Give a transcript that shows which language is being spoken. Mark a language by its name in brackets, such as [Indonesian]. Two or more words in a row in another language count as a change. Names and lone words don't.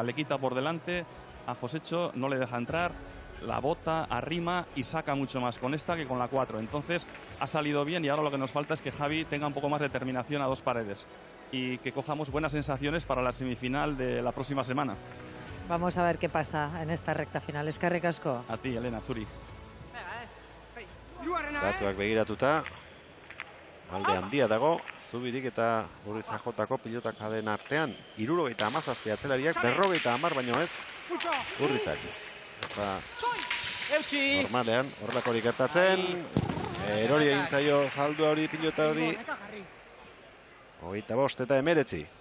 [Spanish] Le quita por delante, a Josecho no le deja entrar, la bota, arrima y saca mucho más con esta que con la 4. Entonces ha salido bien y ahora lo que nos falta es que Javi tenga un poco más de determinación a dos paredes y que cojamos buenas sensaciones para la semifinal de la próxima semana. Vamos a ver qué pasa en esta recta final. [Basque] Eskerrik asko. [Spanish] A ti, Elena, Zuri. [Basque] Datuak begiratuta, alde handia dago, Zubirik eta Urrizajotako pilotak den artean, 77 atzelariak, 50 baino ez, Urrizak. Eta normalean, horrelakorik gertatzen, erori egin zaio zaldua hori, pilota hori, 25 eta 19.